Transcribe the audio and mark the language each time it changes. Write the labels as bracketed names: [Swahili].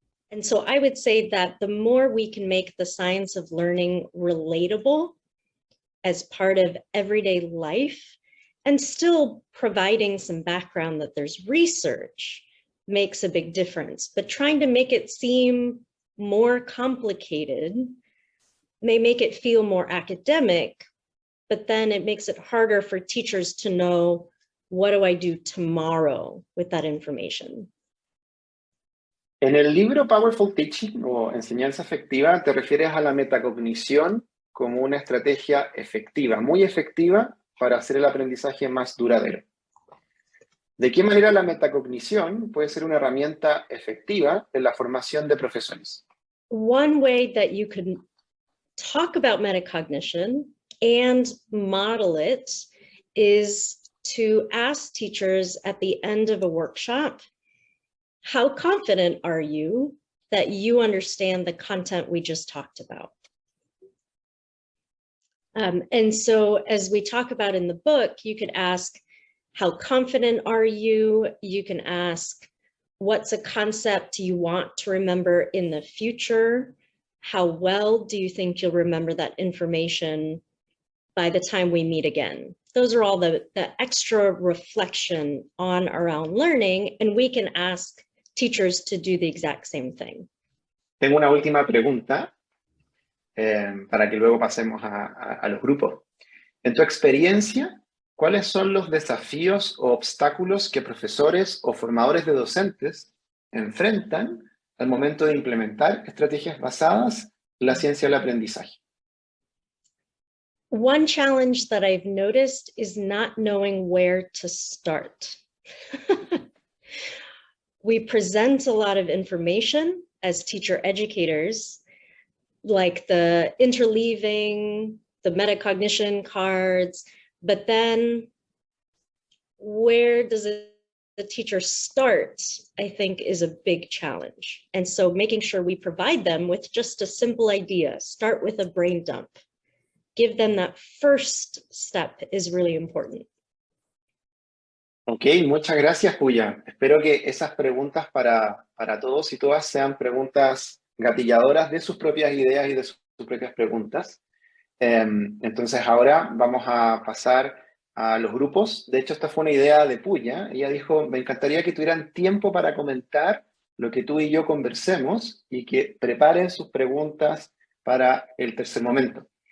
[English] And so I would say that the more we can make the science of learning relatable as part of everyday life, and still providing some background that there's research, makes a big difference. But trying to make it seem more complicated may make it feel more academic, but then it makes it harder for teachers to know, what do I do tomorrow with that information? [Spanish] En el libro Powerful Teaching o Enseñanza Efectiva, te refieres a la metacognición como una estrategia efectiva, muy efectiva, para hacer el aprendizaje más duradero. ¿De qué manera la metacognición puede ser una herramienta efectiva en la formación de profesores? [English] One way that you could talk about metacognition and model it is to ask teachers at the end of a workshop, how confident are you that you understand the content we just talked about? And so as we talk about in the book, you could ask, how confident are you? You can ask, what's a concept you want to remember in the future? How well do you think you'll remember that information by the time we meet again? those are all the extra reflection on our own learning, and we can ask teachers to do the exact same thing. [Spanish] Tengo una última pregunta para que luego pasemos a los grupos. En tu experiencia, ¿cuáles son los desafíos o obstáculos que profesores o formadores de docentes enfrentan al momento de implementar estrategias basadas en la ciencia del aprendizaje? [English] One challenge that I've noticed is not knowing where to start. We present a lot of information as teacher educators, like the interleaving, the metacognition cards, but then where does the teacher start, I think, is a big challenge. And so making sure we provide them with just a simple idea, start with a brain dump. Give them that first step is really important. [Spanish] Ok, muchas gracias, Pooja. Espero que esas preguntas para todos y todas sean preguntas gatilladoras de sus propias ideas y de sus propias preguntas. Entonces ahora vamos a pasar a los grupos. De hecho, esta fue una idea de Pooja. Ella dijo, me encantaría que tuvieran tiempo para comentar lo que tú y yo conversemos y que preparen sus preguntas para el tercer momento.